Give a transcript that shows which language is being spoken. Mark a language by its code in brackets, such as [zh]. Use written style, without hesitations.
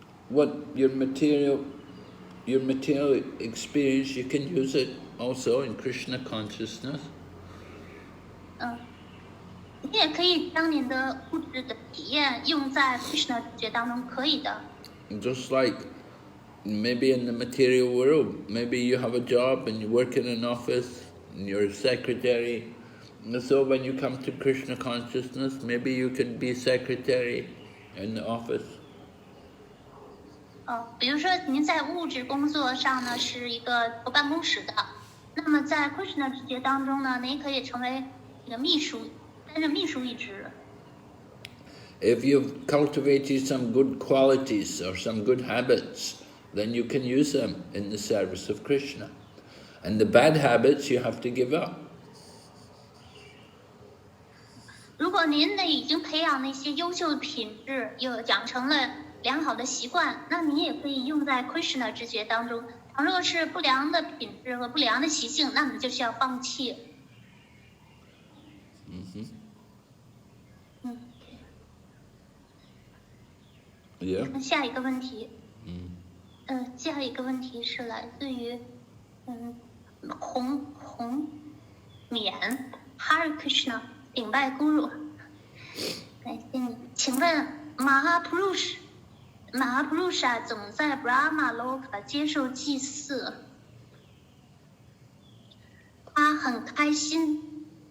[en] What your material experience, you can use it also in Krishna consciousness. [zh] 你也可以将你的物质的体验用在 Krishna 知觉当中，可以的。 [en] Just like maybe in the material world, maybe you have a job and you work in an office and you're a secretary. And so when you come to Krishna consciousness, maybe you can be secretary in the office. [zh] 比如说您在物质工作上呢是一个坐办公室的，那么在 Krishna 知觉当中呢，您可以成为一个秘书，担任秘书一职。 [en] If you've cultivated some good qualities or some good habits, then you can use them in the service of Krishna. And the bad habits you have to give up. [zh] 如果您呢已经培养了一些优秀的品质，又养成了良好的习惯，那你也可以用在 Krishna 知觉当中。倘若是不良的品质和不良的习性，那么就需要放弃。 [en] Yeah. [zh] 下一个问题，下一个问题是来自于弘冕 Hare Krishna 顶拜 Guru。感谢你，请问Mahaprusha 总在 Brahma Loka 接受祭祀，他很开心，